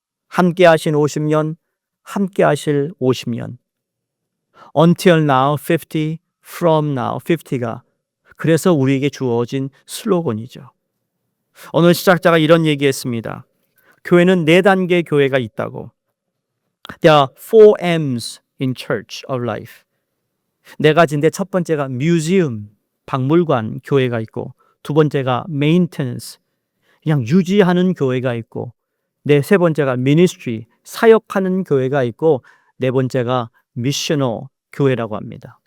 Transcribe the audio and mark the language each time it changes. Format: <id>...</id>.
<ko>함께 하신 50년, 함께 하실 50년.</ko> <en>Until now 50, from now 50</en> <ko>가 그래서 우리에게 주어진 슬로건이죠. 어느 시작자가 이런 얘기했습니다. 교회는 4단계 교회가 있다고.</ko> <en>There are 4 M's in church of life.</en> <ko>4가지인데 첫 번째가 museum, 박물관 교회가 있고, 두 번째가 maintenance, 그냥 유지하는 교회가 있고, 세 번째가 ministry, 사역하는 교회가 있고, 네 번째가 missional 교회라고 합니다.</ko>